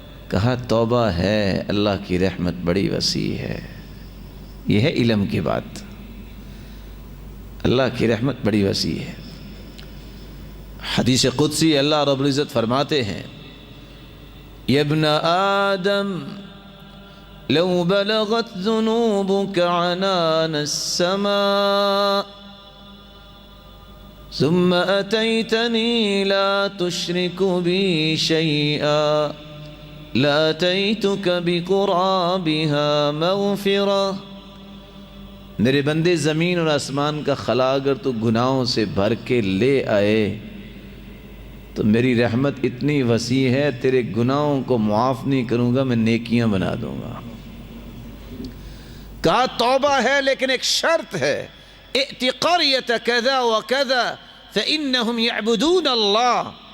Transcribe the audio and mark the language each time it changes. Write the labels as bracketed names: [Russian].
[Urdu] کہا توبہ ہے، اللہ کی رحمت بڑی وسیع ہے۔ یہ ہے علم کی بات، اللہ کی رحمت بڑی وسیع ہے۔ حدیث قدسی اللہ رب العزت فرماتے ہیں [Arabic] یا ابن آدم لو بلغت ذنوبك عنان السماء ثم أتيتني لا تشرك بي شيئا لأتيتك بقرابها مغفرة. [Urdu] میرے بندے زمین اور آسمان کا خلا اگر تو گناہوں سے بھر کے لے آئے تو میری رحمت اتنی وسیع ہے تیرے گناہوں کو معاف نہیں کروں گا، میں نیکیاں بنا دوں گا. کہا توبہ ہے لیکن ایک شرط ہے، [Arabic] ائت قریۃ کذا وکذا فإنہم یعبدون اللہ.